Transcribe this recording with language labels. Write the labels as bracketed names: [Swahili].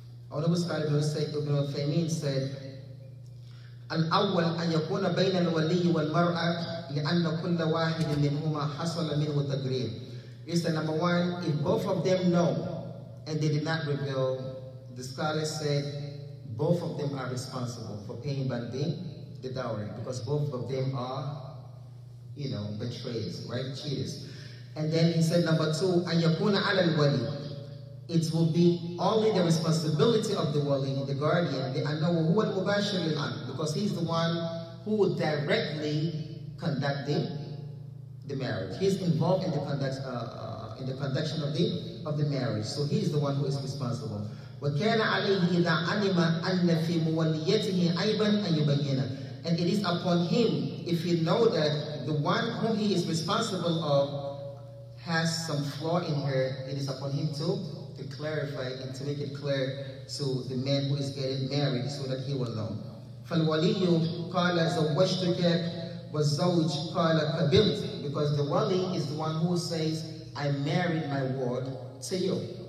[English] Our noble scholar Ibn Taymiyyah said, [Arabic] الأول أن يكون بين الولي والمرأة لأن كل واحد منهما حصل منه تقرير. [English] is that number one, if both of them know and they did not reveal, the scholars said both of them are responsible for paying back the dowry, because both of them are, you know, betrayers, right? Cheaters. And then he said number two, [Arabic] أن يكون على الولي. [English] It will be only the responsibility of the wali, the guardian, [Arabic] لأنه هو المباشر للعقد, [English] because he's the one who would directly conduct the marriage. He's involved in the conduction of the marriage. So he's the one who is responsible. [Arabic] وكان عليه إذا علم أن في موليته عيبا أن يبينه. [English] And it is upon him, if he know that the one whom he is responsible of has some flaw in her, it is upon him to clarify and to make it clear to the man who is getting married, so that he will know. [Arabic] فالولي قال زوجتك والزوج قال قبلت, [English] because the wali is the one who says, I married my ward to you.